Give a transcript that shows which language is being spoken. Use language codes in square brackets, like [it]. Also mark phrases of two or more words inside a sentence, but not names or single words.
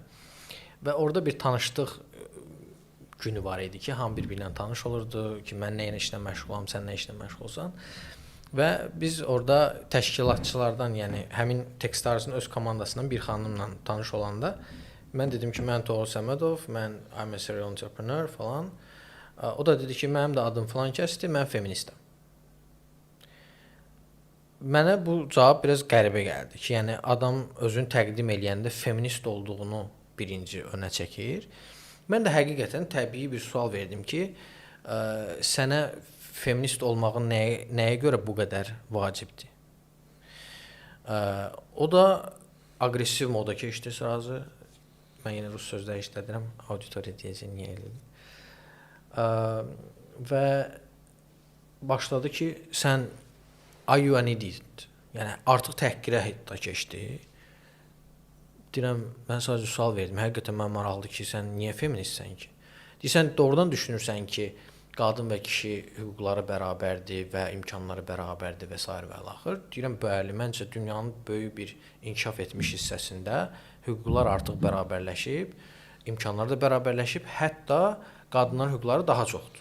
[az] Və orada bir tanışlıq günü var idi ki, hamı bir-birinə tanış olurdu ki, mən nə işlə məşğulam, sən nə işlə məşğulsan. Və biz orada təşkilatçılardan, yəni həmin Techstars'ın öz komandasından bir xanımla tanış olanda mən dedim ki, mən Toğrul Səmədov, [en] I'm a serial entrepreneur falan. [az] O da dedi ki, mənim də adım falan kəsdir, mən feministəm. Mənə bu cavab biraz qəribə gəldi ki, yəni adam özünü təqdim eləyəndə feminist olduğunu birinci önə çəkir. Mən də həqiqətən təbii bir sual verdim ki, sənə feminist olmağın nəyə görə bu qədər vacibdir? O da aqressiv moda keçdi sırası. Mən yenə rus sözləri işlədirəm, auditoriya deyəcək, niyə eləyim. Və başladı ki, sən [en] are you an idiot? [az] Yəni artıq təhqirə hətta keçdi. Deyirəm, mən sadəcə sual verdim. Həqiqətən mən maraqlıdır ki, sən niyə feministsən ki? Deyirsən, doğrudan düşünürsən ki, qadın və kişi hüquqları bərabərdir və imkanları bərabərdir və s. və axır. Deyirəm, bəli, məncə dünyanın böyük bir inkişaf etmiş hissəsində hüquqlar artıq bərabərləşib, imkanlar da bərabərləşib, hətta qadınların hüquqları daha çoxdur.